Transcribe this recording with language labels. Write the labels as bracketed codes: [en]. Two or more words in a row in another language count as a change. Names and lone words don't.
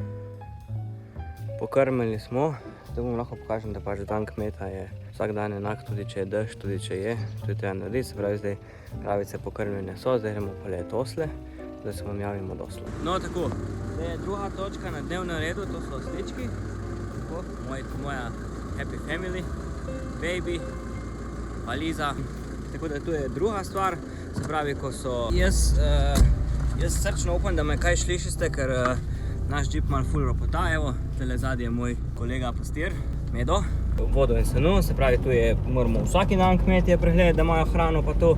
[sl] Pokrmili smo, zdaj vam lahko pokažem, da pač dan kmeta je vsak dan enak, tudi če je dež, tudi če je. Tudi treba narediti, se pravi, zdaj kravice pokrmljene so, zdaj gremo peljati osle, da se vam javimo od osla. No, tako, zdaj je druga točka na dnevnem redu, to so oslički. Tako, moja [en] happy family, baby, [sl] valiza. Tako da tu je druga stvar, se pravi, ko so... Jaz srčno upam, da me kaj slišite, ker naš džip malo ful ropota. Evo, tele zadnji je moj kolega pastir, Medo. Vodo in seno, se pravi, tu je, moramo vsaki dan kmetje pregledati, da imajo hrano pa to.